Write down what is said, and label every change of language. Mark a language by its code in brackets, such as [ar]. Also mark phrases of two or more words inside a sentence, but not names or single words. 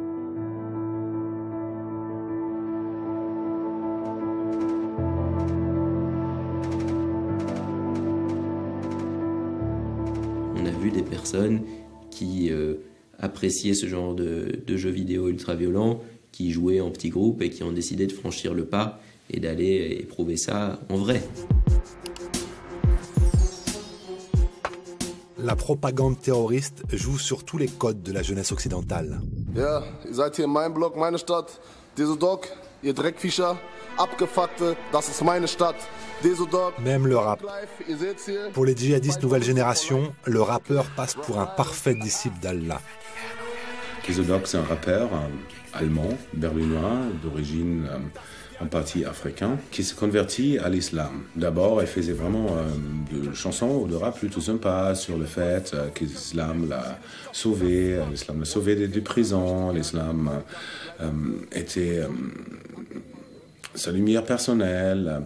[fr] On a vu des personnes qui appréciaient ce genre de jeux vidéo ultra-violents, qui jouaient en petits groupes et qui ont décidé de franchir le pas et d'aller éprouver ça en vrai. La propagande terroriste joue sur tous les codes de la jeunesse occidentale. [de] Ja, ihr seid hier in meinem Block, meine Stadt. Desodog, ihr Dreckviecher, Abgefuckte, das ist meine Stadt. Desodog. [fr] Même le rap. Pour les djihadistes nouvelle génération, le rappeur passe pour un parfait disciple d'Allah. Desodog, c'est un rappeur allemand, berlinois, d'origine en partie africain, qui s'est converti à l'islam. D'abord, il faisait vraiment de chansons ou de rap plutôt sympas sur le fait que l'islam l'a sauvé de prison, l'islam était sa lumière personnelle.